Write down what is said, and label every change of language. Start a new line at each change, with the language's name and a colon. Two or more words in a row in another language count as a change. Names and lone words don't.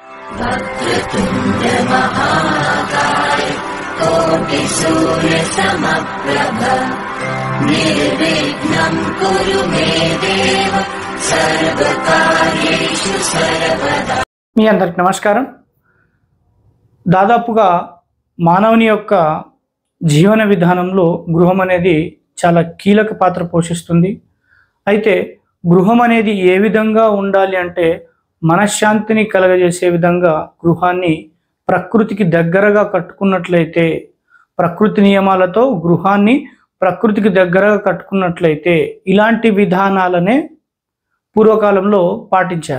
Sanskrit: वक्रतुण्ड महाकाय कोटि सूर्य समप्रभ निर्विघ्नं कुरु मे देव सर्वकार्येषु सर्वदा।
Telugu: మీ అందరికి నమస్కారం. దాదాపుగా మానవుని యొక్క జీవన విధానంలో గృహం అనేది చాలా కీలక పాత్ర పోషిస్తుంది. అయితే గృహం అనేది ఏ విధంగా ఉండాలి అంటే మనశ్శాంతిని కలగజేసే విధంగా గృహాన్ని ప్రకృతికి దగ్గరగా కట్టుకున్నట్లయితే, ప్రకృతి నియమాలతో గృహాన్ని ప్రకృతికి దగ్గరగా కట్టుకున్నట్లయితే ఇలాంటి విధానాలనే పూర్వకాలంలో పాటించారు.